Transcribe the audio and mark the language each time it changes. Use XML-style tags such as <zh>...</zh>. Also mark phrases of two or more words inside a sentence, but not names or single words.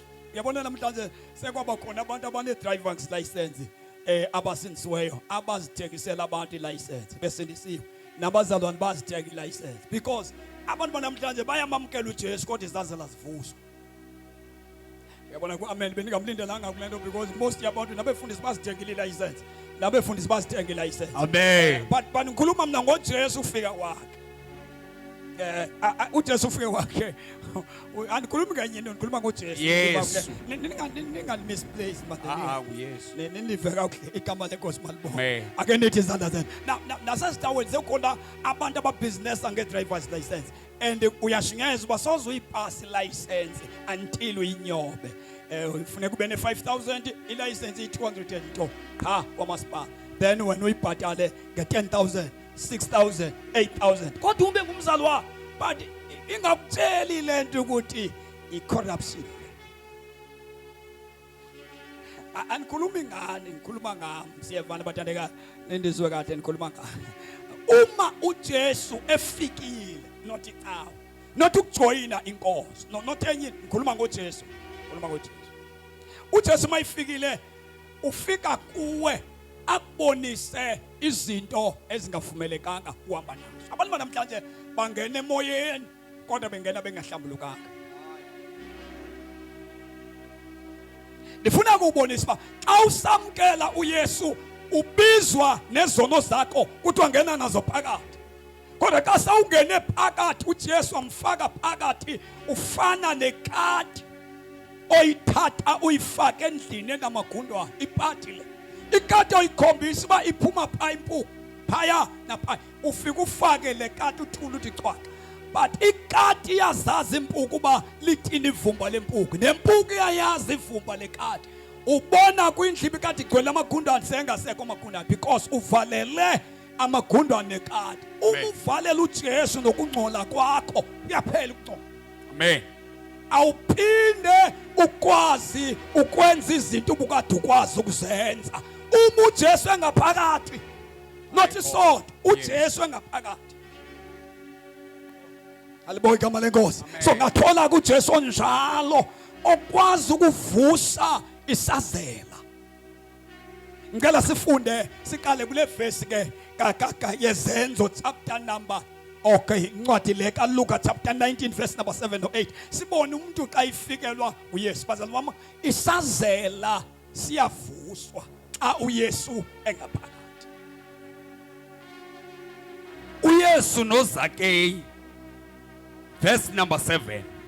<xh>Uyabona namhlanje sekwaba khona abantu abane</xh> <en>driver's license</en> <xh>abasindisiweyo abazithengisela abantu ilicense besindisiwe nabazalwane bazithenga ilicense because abantu banamhlanje bayamamkela uJesu kodwa izazela zivuswa.</xh> <zu>Uyabona ku-amen bengingamlindelanga kulento because most yabantu nabefundisi bazithengile ilicense nabefundisi bazithengile ilicense. Amen. But ngikhuluma mina ngoJesu ufika kwakhe. uJesu ufike kwakhe. Andikhulumi kanye ngikhuluma ngoJesu. Yes. Ningali misplace matheni. Yes. Nilive kakuhle igama lenkosi malibonke. Amen.</zu> <xh>Ake nithi izandla zenu. Nasesitaweni sekhona abantu ababhizinesi nge-</xh> <en>driver's license</en> <xh>and uyashingeza uba soze uyipasi license until uyinyobe. ufuneka ube ne-5,000 ilicense iyi-200 and nto qha kwamasipala, then wena uyibhatale nge-10,000 6,000 8,000 kodwa ube ngumzali wakho, but ingakutsheli le nto ukuthi i-corruption.</xh> <zu>Angikhulumi ngani, ngikhuluma ngami, siyevana bathandekayo, nendizwe kahle ngikhuluma ngani. Uma uJesu efikile, not icawa, not ukujoyina inkosi, not enye, ngikhuluma ngoJesu, ngikhuluma ngoJesu. uJesu mayifikile ufika kuwe akubonise izinto ezingavumelekanga uhamba nazo. Abantu namhlanje bangena emoyeni kodwa bengena bengahlambulukanga.</zu> <xh>Ndifuna ukubonisa ba xa usamkela uYesu ubizwa nezono zakho kuthiwa ngena nazo phakathi. Kodwa xa sawungene phakathi uJesu amfaka phakathi ufana nekati oyithatha uyifake endlini enamagundwane iphathi le. Ikati oyikhombisa uba iphuma pha impuku phaya naphaya ufika ufake le kati uthula uthi cwaka. But ikati iyazazi impuku uba lithini ivumba lempuku, nempuku iyayazi ivumba lekati. Ubona kwindlu ikati igcwele amagundwane sengasekho amagundwane because uvalele amagundwane nekati.</xh> <zu>Uma uvalela uJesu nokungcola kwakho kuyaphela ukungcola. Amen. Awuphinde ukwazi ukwenza izinto ubukade ukwazi ukuzenza uma uJesu engaphakathi, not isonto, uJesu engaphakathi. Aliboya igama lenkosi. So ngathola kuJesu onjalo okwazi ukuvusa isazela. Ngicela sifunde siqale kule verse ke yezenzo</zu> <en>chapter number</en> <zu>incwadi le kaLuka chapter 19</zu> <en>verse number 7 to 8.</en> <xh>Sibone umuntu xa ifikelwa uYesu. Bazali wami, isazela siyavuswa xa uYesu engaphakathi. uYesu noZakeyi</xh> <en>verse number 7.</en>